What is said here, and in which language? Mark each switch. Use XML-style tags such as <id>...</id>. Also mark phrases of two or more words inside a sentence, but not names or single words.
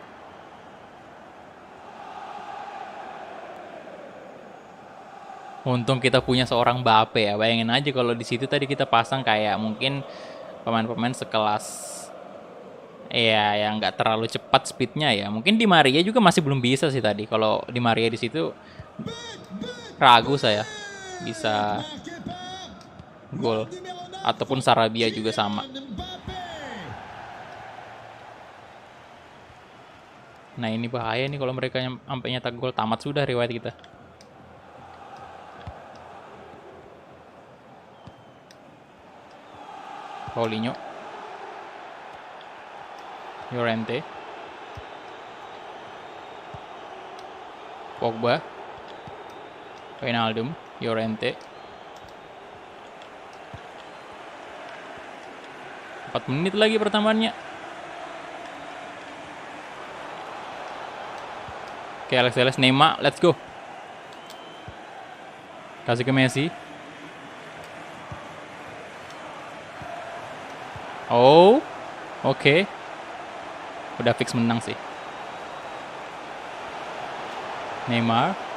<id>Untung kita punya seorang Mbappe ya. Bayangin aja kalau di situ tadi kita pasang kayak mungkin pemain-pemain sekelas ya yang nggak terlalu cepat speednya ya. Mungkin Di Maria juga masih belum bisa sih tadi. Kalau Di Maria di situ ragu saya bisa</id> <fr>Marqué par</fr> <id>gol.</id> <fr>numéro 9,</fr> <id>Ataupun Sarabia juga sama. Mbappé. Nah ini bahaya nih kalau mereka sampai nyetak gol, tamat sudah riwayat kita. Paulinho, Llorente, Pogba, Wijnaldum, Llorente, 4 menit lagi pertambahannya. Oke, Alex Telles, Neymar,</id> <en>let's go.</en> <id>Kasih ke Messi. Oh, oke. Udah fix menang sih. Neymar.</id>